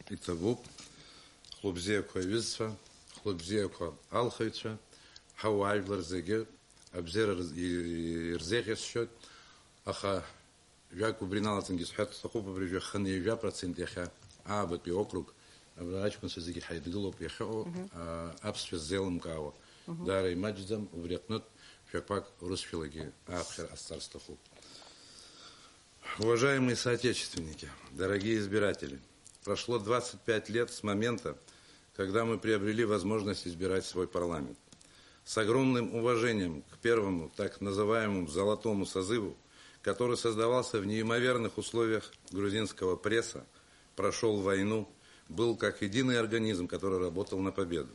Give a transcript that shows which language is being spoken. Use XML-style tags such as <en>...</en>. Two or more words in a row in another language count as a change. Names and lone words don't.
<ab>Иҭабуп, хәлыбзиақәа аҩызцәа, хәлыбзиақәа алхаҩцәа, ҳауаажәлар зегьы абзиара ирзеиӷьасшьоит, аха жәак убри налаҵангьы сҳәарц сҭахуп, абри жәаханы 1% иахьа Аабатәи округ аҷкәынцәа зегьы ҳаидгылоуп иахьыҟоу аԥсшәа ззеилымкаауа. Даара имаҷӡам, убри аҟнытә шәақәак урысшәалагьы ааԥхьара ҟасҵар сҭахуп.</ab> <ru>Уважаемые соотечественники, дорогие избиратели, прошло 25 лет с момента, когда мы приобрели возможность избирать свой парламент. С огромным уважением к первому так называемому «золотому созыву», который создавался в неимоверных условиях грузинского пресса, прошел войну, был как единый организм, который работал на победу.</ru>